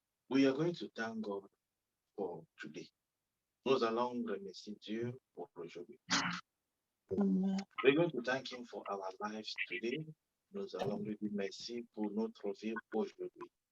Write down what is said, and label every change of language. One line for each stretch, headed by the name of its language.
English: We are going to thank God for today.
French: Nous allons remercier Dieu pour aujourd'hui.
English: We're going to thank Him for our lives today.
French: Nous allons lui dire merci pour notre vie aujourd'hui.